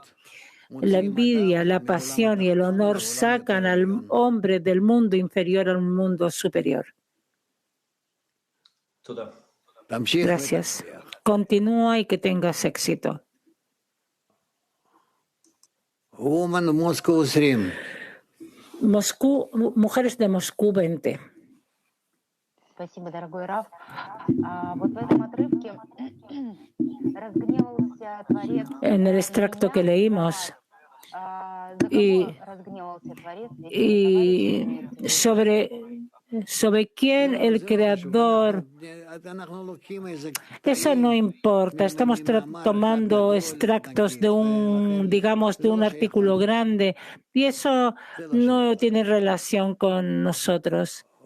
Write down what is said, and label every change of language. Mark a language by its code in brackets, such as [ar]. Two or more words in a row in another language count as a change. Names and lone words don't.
[es] La envidia, la pasión y el honor sacan al hombre del mundo inferior al mundo superior. Gracias. Continúa y que tengas éxito. Mujeres de Moscú 20. [ru] Спасибо, дорогой Рав. Вот в этом отрывке разгневался Творец. [es] En el extracto que leímos, y sobre quién el Creador, eso no importa. Estamos tomando extractos de un artículo grande y eso no tiene relación con nosotros.